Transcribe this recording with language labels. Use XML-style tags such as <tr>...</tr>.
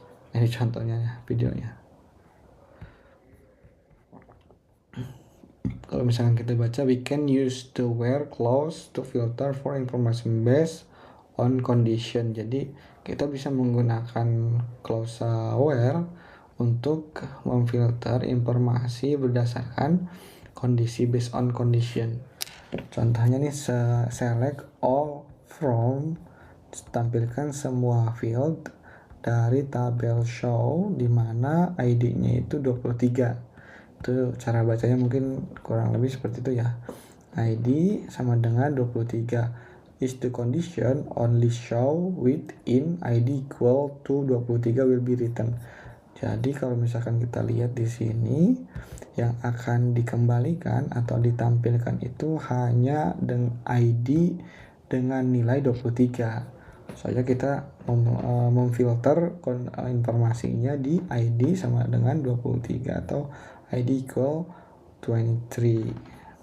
<id>Ini contohnya ya, videonya. Kalau misalkan kita baca,</id> <en>we can use the where clause to filter for information based on condition.</en> <id>Jadi kita bisa menggunakan klausa where untuk memfilter informasi berdasarkan kondisi,</id> <en>based on condition.</en> <id>Contohnya nih,</id> <en>select all from,</en> <id>tampilkan semua field dari tabel show di mana ID-nya itu 23. Itu cara bacanya mungkin kurang lebih seperti itu ya. ID sama dengan 23.</id> <en>Is the condition only show within ID equal to 23 will be written.</en> <id>Jadi kalau misalkan kita lihat di sini, yang akan dikembalikan atau ditampilkan itu hanya dengan ID dengan nilai 23. Soalnya kita memfilter informasinya di ID sama dengan 23 atau ID equal 23.</id>